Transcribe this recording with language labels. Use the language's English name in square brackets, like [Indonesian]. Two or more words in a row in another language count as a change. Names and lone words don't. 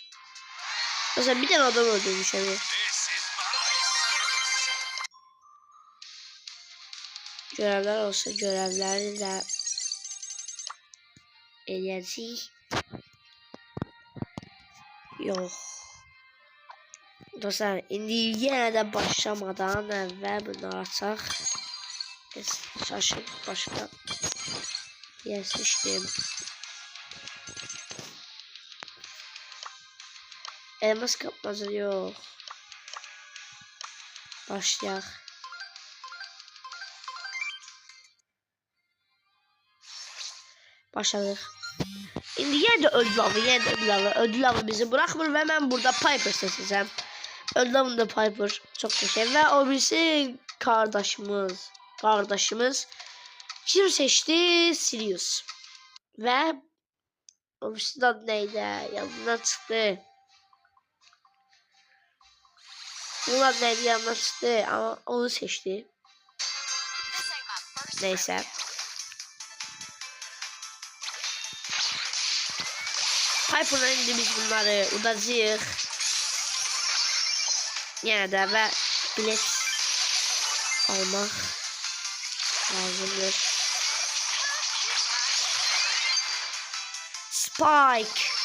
[Turkish] Mesela bir tane adam öldürmüş hani. Görevler olsa görevleri de eləyəcəyik. Yok. [Azerbaijani] Dostlar, indi yenə də başlamadan əvvəl bunu açaq. Şaşıb başqa yer seçdim. [Turkish] Elmas kapmaca yok. [Azerbaijani] Başlayaq. Başladıq. İndi yenə də [Turkish] ödül avı bizi bırakmır ve ben burada Piper seçeceğim. Ödül avında Piper çok qəşəng ve o birisi kardeşimiz kim seçti? Sirius. Ve o birisi adı neydi? Yanından çıktı. Bunun adı neydi? Yanından çıktı ama onu seçti. Neyse. [Azerbaijani] Piper'la indi biz bunları udacağıq. Yenə də və bilet almaq lazımdır. Spike.